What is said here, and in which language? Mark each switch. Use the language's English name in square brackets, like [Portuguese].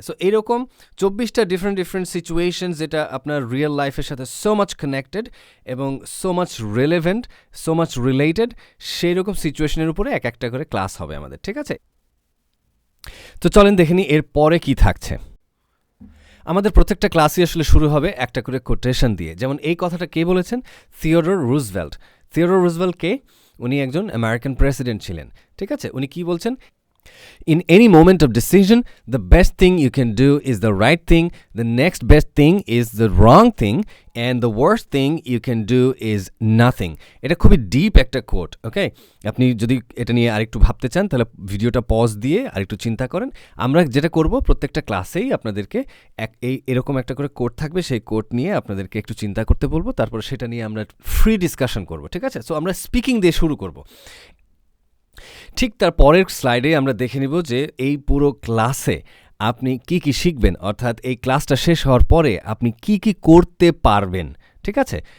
[Bangla] So এইরকম 24টা different situations যেটা আপনার রিয়েল লাইফের সাথে সো মাচ কানেক্টেড এবং so much relevant, so much related, সেই রকম সিচুয়েশনের উপরে এক একটা করে ক্লাস হবে আমাদের, ঠিক আছে? তো চলেন দেখে নিই এর পরে কী থাকছে। আমাদের প্রত্যেকটা ক্লাসই আসলে শুরু হবে একটা করে কোটেশন দিয়ে। যেমন এই কথাটা কে বলেছেন? Theodore Roosevelt. থিওডোর রুজভেল্ট কে? উনি একজন আমেরিকান প্রেসিডেন্ট ছিলেন, ঠিক আছে? উনি কি বলছেন? [English] In any moment of decision, the best thing you can do is the right thing, the next best thing is the wrong thing, and the worst thing you can do is nothing. [Bangla] এটা খুবই deep একটা coat, ওকে? আপনি যদি এটা নিয়ে আরেকটু ভাবতে চান তাহলে ভিডিওটা পজ দিয়ে আরেকটু চিন্তা করেন। আমরা যেটা করব, প্রত্যেকটা ক্লাসেই আপনাদেরকে এরকম একটা করে কোট থাকবে, সেই কোট নিয়ে আপনাদেরকে একটু চিন্তা করতে বলবো, তারপর সেটা নিয়ে আমরা ফ্রি ডিসকাশন করব, ঠিক আছে? সো আমরা স্পিকিং দিয়ে শুরু করব। ঠিক তার পরের স্লাইডে আমরা দেখে নিব যে এই পুরো ক্লাসে আপনি কি কি শিখবেন, অর্থাৎ এই ক্লাসটা শেষ হওয়ার পরে আপনি কি কি করতে পারবেন, ঠিক আছে?